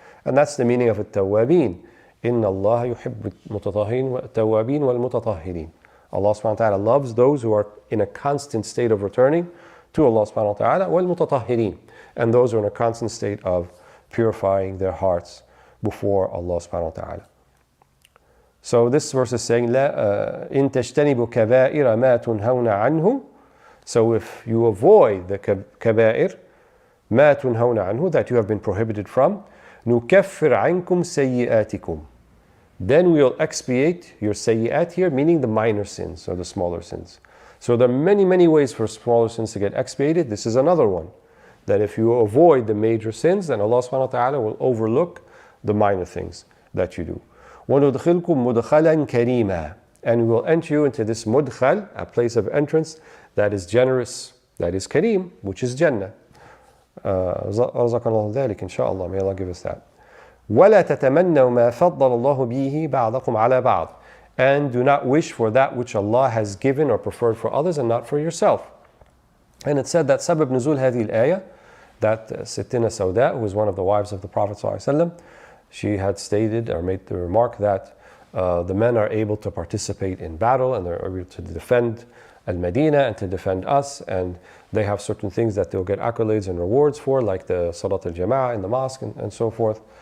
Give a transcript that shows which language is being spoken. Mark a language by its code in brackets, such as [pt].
[en] And that's the meaning of at-tawwabin. [ar] Inna Allah yuhibbu at-tawwabin wal-mutatahhirin. [en] Allah subhanahu wa ta'ala loves those who are in a constant state of returning to Allah subhanahu wa ta'ala, wal-mutatahhirin, and those who are in a constant state of purifying their hearts before Allah subhanahu wa ta'ala. So this verse is saying, [ar] لا إن تجتنبوا كبائر ما تنهون عنه. [en] So if you avoid the kaba'ir, [ar] ما تنهون عنه, [en] that you have been prohibited from, [ar] نكفر عنكم سيئاتكم. [en] Then we will expiate your sayyi'at here, meaning the minor sins or the smaller sins. So there are many, many ways for smaller sins to get expiated. This is another one. That if you avoid the major sins, then Allah subhanahu wa ta'ala will overlook the minor things that you do. [ar] وَنُدْخِلْكُمْ مُدْخَلًا كَرِيمًا. [en] And we will enter you into this mudkhal, a place of entrance that is generous, that is kareem, which is Jannah. [ar] رزقنا الله ذلك إن شاء الله. [en] May Allah give us that. [ar] وَلَا تَتَمَنَّوْا مَا فَضَّلَ اللَّهُ بِهِ بَعْضَكُمْ عَلَى بَعْضٍ. [en] And do not wish for that which Allah has given or preferred for others and not for yourself. And it said that [ar] sabab nuzul hadhi al-ayah, [en] that Sittina Sauda, who was one of the wives of the Prophet ﷺ, she had stated or made the remark that the men are able to participate in battle and they're able to defend Al-Madinah and to defend us, and they have certain things that they'll get accolades and rewards for, like the Salat al-Jama'ah in the mosque and so forth.